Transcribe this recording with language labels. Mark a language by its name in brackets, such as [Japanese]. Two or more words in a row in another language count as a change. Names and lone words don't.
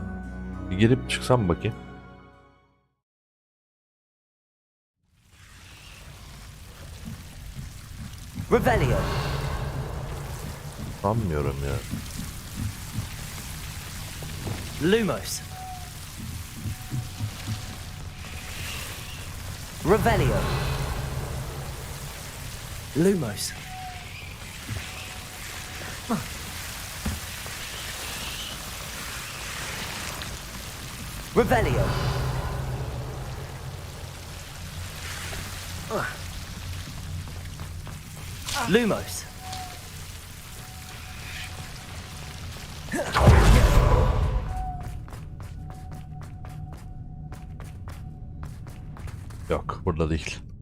[Turkish] Bir girip çıksam bakayım. Revelio. Sanmıyorum ya. Lumos. Revelio. Lumos. Revelio. Lumos. Yok, burada değil.